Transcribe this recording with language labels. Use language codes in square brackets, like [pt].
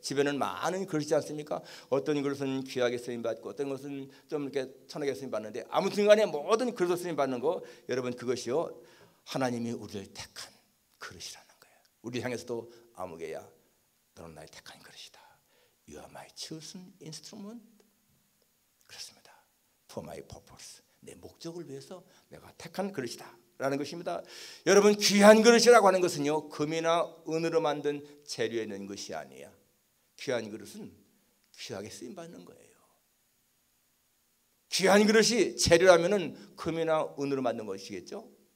[ko] 집에는 많은 그릇이지 않습니까? 어떤 그릇은 귀하게 쓰임받고 어떤 것은 좀 이렇게 천하게 쓰임받는데, 아무튼 간에 모든 그릇을 쓰임받는 거, 여러분, 그것이요 하나님이 우리를 택한 그릇이라는 거예요. 우리 향해서도 아무개야 너는 나의 택한 그릇이다. [en] You are my chosen instrument. [ko] 그렇습니다. [en] For my purpose. [ko] 내 목적을 위해서 내가 택한 그릇이다 라는 것입니다. 여러분, 귀한 그릇이라고 하는 것은요 금이나 은으로 만든 재료에 있는 것이 아니야. 귀한 그릇은 귀하게 쓰임받는 거예요. 귀한 그릇이 재료라면은 금이나 은으로 만든 것이겠죠.